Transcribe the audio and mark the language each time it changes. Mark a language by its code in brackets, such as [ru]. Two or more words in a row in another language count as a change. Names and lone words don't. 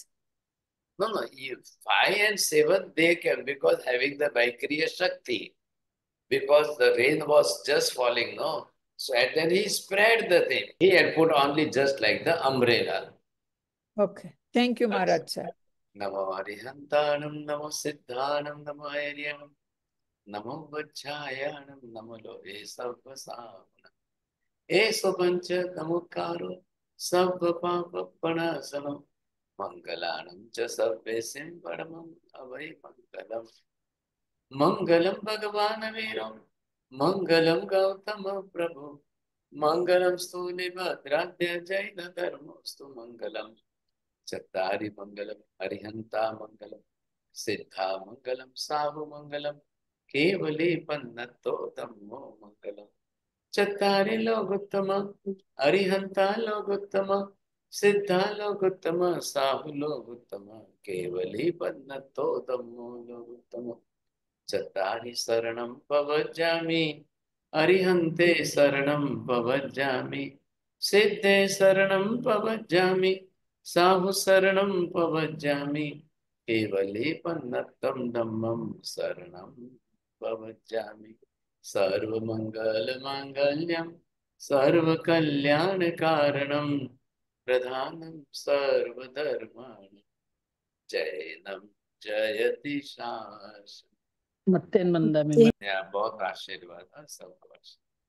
[en] No, 5 and 7 they can, because having the Vaikriya Shakti, because the rain was just falling, no? So and then he spread the thing. He had put only just like the umbrella. Okay. Thank you, Maharaj Sahib. [pra] Namo Arihantanam, Namo Siddhanam, Namo Aryanam, Namo Vajjayanam, Namo Lohe Sarvasavanam. Eso Pancha Namukaro, Sabba Papa Panasano, Mangalanam Cha Sabbesim Paramam Avai Mangalam. [sa] Mangalam Bhagavan Viram, Mangalam Gautama Prabhu, Mangalam Stuli Bhadradya Jaina Dharmostu Mangalam. [pra] Chattari Mangalam, Arihanta Mangalam, Siddha Mangalam, Sahu Mangalam, Kevali Pannato Dhammo Mangalam. Chattari Loguttama, Arihanta Loguttama, Siddha Loguttama, Sahu Loguttama, Kevali Pannato Dhammo Loguttama. Chattari Saranam Pavajjami, Arihante Saranam Pavajjami, Siddhe Saranam Pavajjami, Sahu Saranam Pavajjami, Kevali Pannattam Dhammam Saranam Pavajjami. [sa] Sarva Mangala Mangalyam, Sarva Kalyana Karanam, Pradhanam Sarva Dharmanam, Jainam Jayati Shas. [pra] मत्तेन मंदा में [hi] बहुत आशीर्वाद सबको।